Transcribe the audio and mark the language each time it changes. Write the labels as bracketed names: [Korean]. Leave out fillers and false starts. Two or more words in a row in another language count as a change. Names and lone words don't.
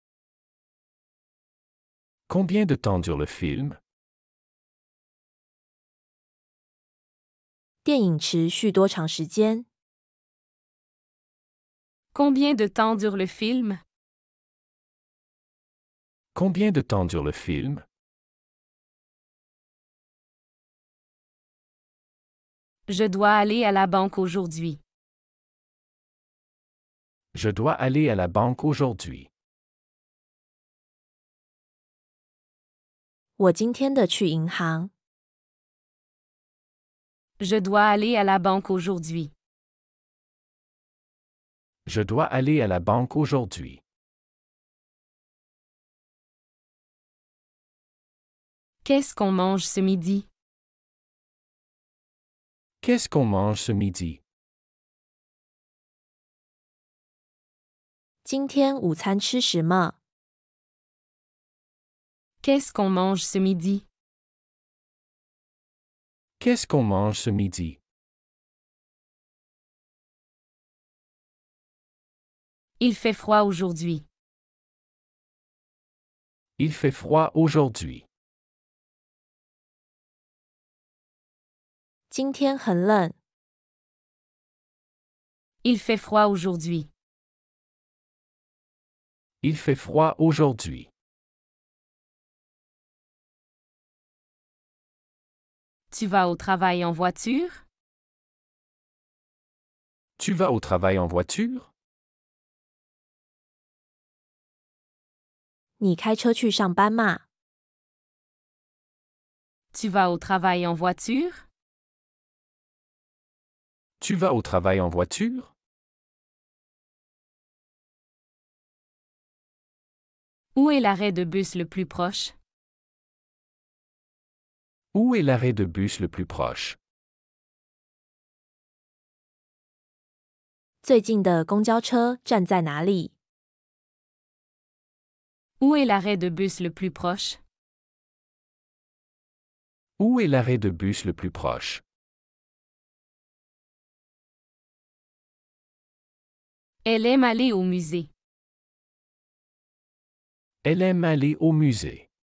[French] Combien de temps dure le film? [Chinese] 电影持续多长时间？ [French] Combien de temps dure le film? Combien de temps dure le film? Je dois aller à la banque aujourd'hui. Je dois aller à la banque aujourd'hui. [Chinese] 我今天的去银行。 [French] Je dois aller à la banque aujourd'hui. Je dois aller à la banque aujourd'hui. Qu'est-ce qu'on mange ce midi? Qu'est-ce qu'on mange ce midi? [Chinese] 今天午餐吃什么？ [French] Qu'est-ce qu'on mange ce midi? Qu'est-ce qu'on mange ce midi? Il fait froid aujourd'hui. Il fait froid aujourd'hui. [Chinese] 今天很冷。 [French] Il fait froid aujourd'hui. Il fait froid aujourd'hui. Tu vas au travail en voiture? Tu vas au travail en voiture? [Chinese] 你开车去上班吗？ [French] Tu vas au travail en voiture? Tu vas au travail en voiture? Où est l'arrêt de bus le plus proche? Où est l'arrêt de bus le plus proche? [Chinese] 最近的公交车站在哪里？ [French] Où est l'arrêt de bus le plus proche? Où est l'arrêt de bus le plus proche? Elle aime aller au musée. Elle aime aller au musée.